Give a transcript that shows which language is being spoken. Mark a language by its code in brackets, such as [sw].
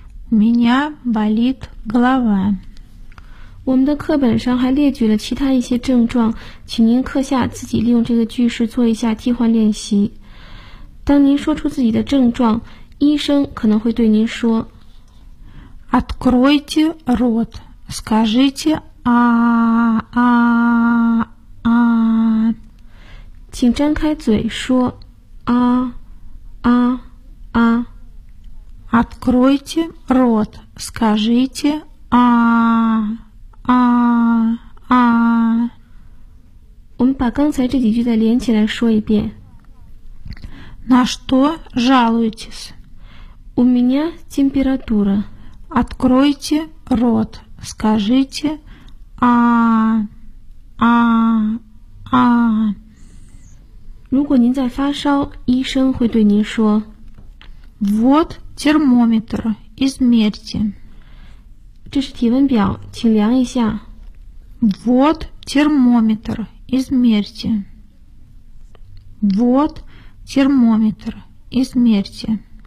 [ru] У меня болит голова. [zh] 我们的课本上还列举了其他一些症状，请您课下自己利用这个句式做一下替换练习。当您说出自己的症状，医生可能会对您说 [ru] Откройте рот, скажите а-а-а-а. [zh] 请张开嘴说啊啊啊。 [ru] Откройте рот, скажите а а а. [zh] 我们把刚才这几句再连起来说一遍。 [ru] На что жалуетесь? У меня температура. Откройте рот, скажите а а а. [zh] 如果您在发烧，医生会对您说 [ru] Вот термометр, измерьте. [zh] 这是体温表，请量一下。 [ru] Вот термометр, измерьте. Вот термометр, измерьте.